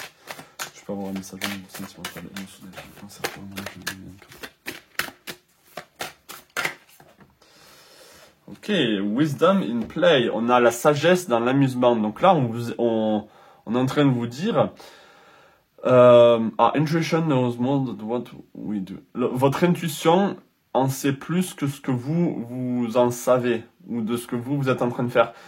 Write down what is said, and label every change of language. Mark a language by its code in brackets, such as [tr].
[fr] Est-ce que je peux avoir un message au niveau sentimental, émotionnel pour le cancer pour le mois de juin 2024? [en] Ok, wisdom in play. [fr] On a la sagesse dans l'amusement. Donc là, on est en train de vous dire... [en] our intuition knows more than what we do. [fr] Votre intuition en sait plus que ce que vous en savez ou de ce que vous êtes en train de faire.